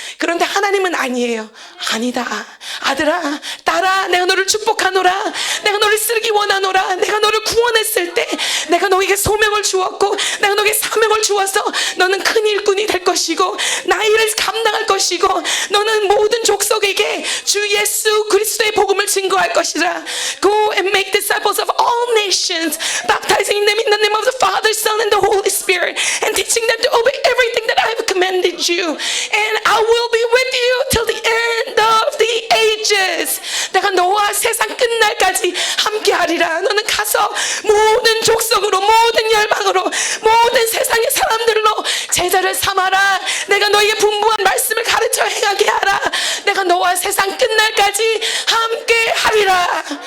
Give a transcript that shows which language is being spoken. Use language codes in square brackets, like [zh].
[ko] 그런데 하나님은 아니에요. 아니다, 아들아 딸아, 내가 너를 축복하노라, 내가 너를 쓰기 원하노라, 내가 너를 구원했을 때 내가 너에게 소명을 주었고 내가 너에게 사명을 주어서 너는 큰 일꾼이 될 것이고 나의 일을 감당할 것이고, 너는 모든 족속에게 주 예수 그리스도의 복음을 증거할 것이라. [en] Go and make disciples of all nations, baptizing them in the name of the Father, Son, and the Holy Spirit, and teaching them to obey everything that I have commanded you. And I will be with you till the end of the ages. [ko] 내가 너와 세상 끝날까지 함께하리라. 너는 가서 모든 족속으로, 모든 열방으로, 모든 세상의 사람들로 제자를 삼아라. 내가 너에게 분부한 말씀을 가르쳐 행하게 하라. 내가 너와 세상 끝날까지 함께하리라.